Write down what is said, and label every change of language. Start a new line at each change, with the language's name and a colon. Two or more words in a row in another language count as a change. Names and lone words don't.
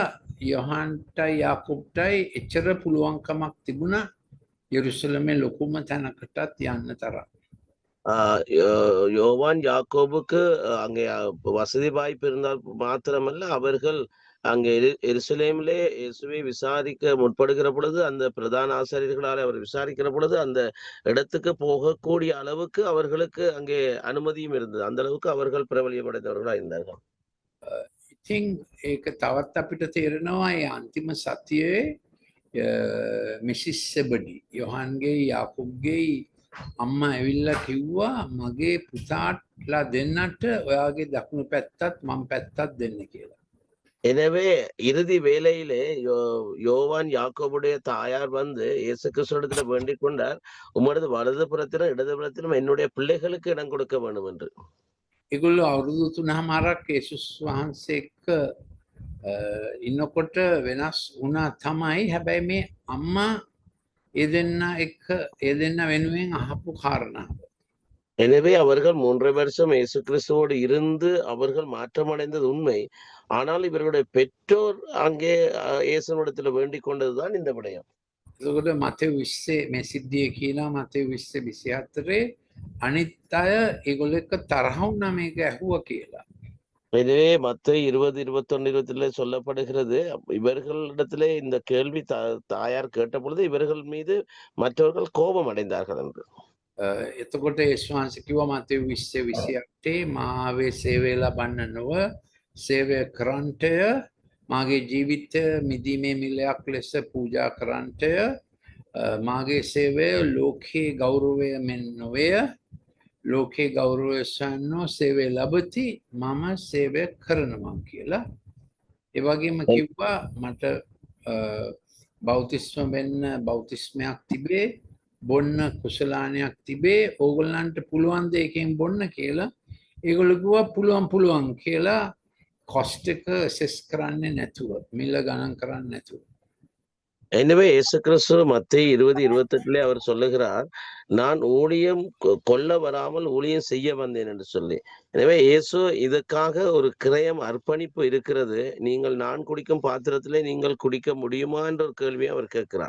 Sinhala: යොහන්ටයි යාකෝබ්ටයි එච්චර පුළුවන්කමක් තිබුණා යෙරුසලමේ ලොකුම තැනකටත් යන්න තරම්.
Tamil: யோவான் யாக்கோபுக்கு அங்கே வசதி வாய்ப்பு இருந்தால் மாத்திரமல்ல, அவர்கள் அங்கே எருசலேமிலே இயேசுவை விசாரிக்க முற்படுகிற பொழுது அந்த பிரதான ஆசிரியர்களால் அவர் விசாரிக்கிற பொழுது அந்த இடத்துக்கு போகக்கூடிய அளவுக்கு அவர்களுக்கு அங்கே அனுமதியும் இருந்தது. அந்த அளவுக்கு அவர்கள் பிரபலியம் அடைந்தவர்களா இருந்தார்கள்.
Sinhala: ඉතින් ඒක තවත් අපිට තේරෙනවා ඒ අන්තිම සතියේ මිසිස් සෙබඩි යොහන්ගේ යාකෝබ්ගේ අම්මා ඇවිල්ලා කිව්වා මගේ පුතාටලා දෙන්නට ඔයාගේ දකුණු පැත්තත් මම පැත්තත් දෙන්න කියලා.
Tamil: எனவே இறுதி வேளையிலே யோவான் யாக்கோபுடைய தாயார் வந்து இயேசு கிறிஸ்துவிடத்துல வேண்டிக் கொண்டார், உமது வலது புறத்திலும் இடது புறத்திலும் என்னுடைய பிள்ளைகளுக்கு இடம் கொடுக்க வேண்டும் என்று.
Sinhala: ඒගොල්ලෝ අවුරුදු 3මාරක් යේසුස් වහන්සේ එක්ක ඉන්නකොට වෙනස් වුණා තමයි. හැබැයි මේ අම්මා ඒ දෙන්න එක්ක ඒ දෙන්න වෙනුවෙන් අහපු කාරණාව.
Tamil: எனவே அவர்கள் 3 வருஷம் இயேசு கிறிஸ்துவோடு இருந்து அவர்கள் மாற்றமடைந்தது உண்மை. ஆனால் இவர்களுடைய பெற்றோர் அங்கே இயேசுவிடத்தில் வேண்டிக் கொண்டதுதான் இந்த விடயம்.
Sinhala: එතකොට මතෙව් 20 මේ සිද්ධිය කියනවා මතෙව් 20:24 අනිත් අය ඒගොල්ලෝ එක්ක තරහ වුණා මේක ඇහුවා කියලා.
Tamil: எனவே மத்தேயு 20, 21, 22 சொல்லப்படுகிறது. இவர்களிடத்திலே இந்த கேள்வி தாயார் கேட்டபொழுது இவர்கள் மீது மற்றவர்கள் கோபம் அடைந்தார்கள் என்று.
Sinhala: එතකොට යේසුස් වහන්සේ කිව්වා මතෙව් 20:28 මාවේ සේවය ලබන්න නොව සේවය කරන්නටය මාගේ ජීවිතය මිදීමේ මිලයක් ලෙස පූජා කරන්නටය මාගේ සේවය ලෝකේ ගෞරවය මෙන් නොවේය ලෝකේ ගෞරවය සොයන්නෝ සේවය ලබති මම සේවය කරනවා කියලා. ඒ වගේම කිව්වා මට බෞතිස්ම වෙන්න බෞතිස්මයක් තිබේ බොන්න කුසලානයක් තිබේ ඕගොල්ලන්ට පුළුවන් ද එකෙන් බොන්න කියලා. ඒගොල්ලෝ කිව්වා පුළුවන් කියලා කොස්ට් එක සෙස් කරන්නේ නැතුව මිල ගණන් කරන්නේ නැතුව.
Tamil: எனவே இயேசு கிறிஸ்து மத்தேயு 20, 28 அவர் சொல்லுகிறார், நான் ஊழியம் கொல்ல வராமல் ஊழியம் செய்ய வந்தேன் என்று சொல்லி. எனவே இயேசு இதற்காக ஒரு கிரயம் அர்ப்பணிப்பு இருக்கிறது. நீங்கள் நான் குடிக்கும் பாத்திரத்திலே நீங்கள் குடிக்க முடியுமா என்ற ஒரு கேள்வியை அவர் கேட்கிறார்.